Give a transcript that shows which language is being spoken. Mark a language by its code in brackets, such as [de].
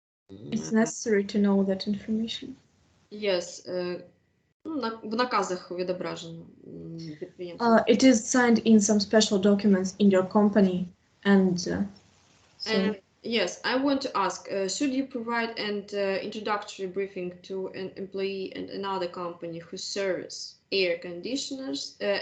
[en] necessary to know that information. [uk] Yes, в наказах відображено. [en] It is signed in some special documents in your company, and so. Yes, I want to ask, should you provide an introductory briefing to an employee in another company who serves air conditioners,